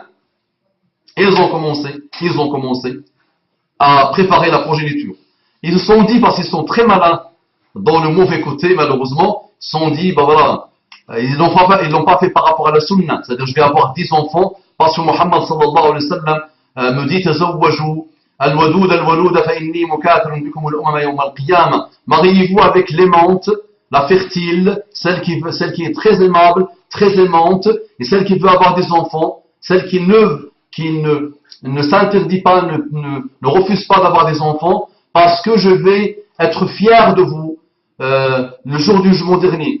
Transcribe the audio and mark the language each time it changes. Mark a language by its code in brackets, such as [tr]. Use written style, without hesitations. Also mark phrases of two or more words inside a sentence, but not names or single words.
[fr] Et ils ont commencé à préparer la progéniture. Ils se sont dit, parce qu'ils sont très malins dans le mauvais côté, malheureusement, ils se sont dit, bah voilà, ils l'ont pas fait par rapport à la sunna. C'est-à-dire, je vais avoir 10 enfants, parce que Muhammad [ar] صلى الله عليه وسلم [fr] me dit, [ar] تزوجوا الودود الولود فإني مكاثر بكم الأمم يوم القيامة. [fr] Mariez-vous avec l'aimante, la fertile, celle qui est très aimable, très aimante, et celle qui veut avoir des enfants, celle qui ne s'interdit pas, ne refuse pas d'avoir des enfants, parce que je vais être fier de vous le jour du jugement dernier.